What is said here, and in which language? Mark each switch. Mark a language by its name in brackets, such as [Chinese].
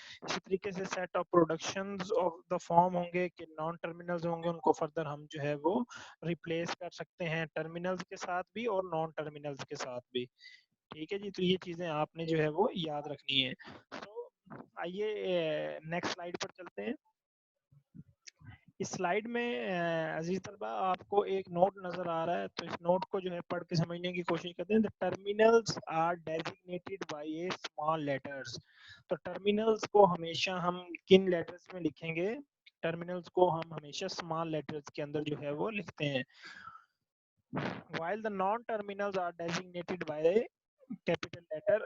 [Urdu] اسی طریقے سے [English] set of productions of the farm [Urdu] ہوں گے کہ نان ٹرمینلز ہوں گے، ان کو فردر ہم جو ہے وہ ریپلیس کر سکتے ہیں ٹرمینلز کے ساتھ بھی اور نان ٹرمینلز کے ساتھ بھی. ٹھیک ہے جی. تو یہ چیزیں آپ نے جو ہے وہ یاد رکھنی ہے. تو آئیے نیکسٹ سلائیڈ پر چلتے ہیں. اس سلائیڈ میں عزیز طلبہ آپ کو ایک نوٹ نظر آ رہا ہے، تو اس نوٹ کو جو ہے پڑھ کے سمجھنے کی کوشش کرتے ہیں. [English] The terminals are designated by a small letters. [Urdu] تو ٹرمینلز کو ہمیشہ ہم کن لیٹرز میں لکھیں گے؟ ٹرمینلز کو ہم ہمیشہ اسمال لیٹرز کے اندر جو ہے وہ لکھتے ہیں. [English] while the non terminals are designated by a capital letter.